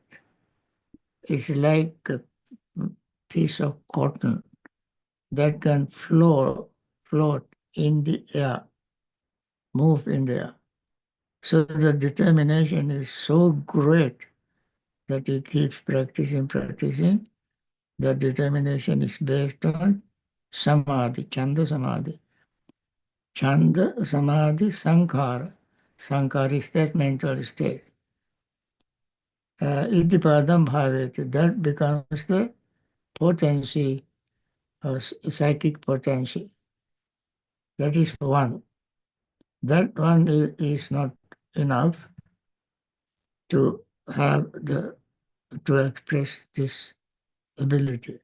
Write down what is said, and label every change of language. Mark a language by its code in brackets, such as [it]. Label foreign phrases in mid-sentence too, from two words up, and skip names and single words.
[en] It's like a piece of cotton that can float in the air, move in the air. So the determination is so great that he keeps practicing. The determination is based on samadhi, [pi] chanda samadhi. Chanda samadhi sankhara. [en] Sankhara is that mental state. [pi] Iddhi padam bhaveti, [en] that becomes the potency, psychic potency. That is one. That one is not enough to have to express this ability.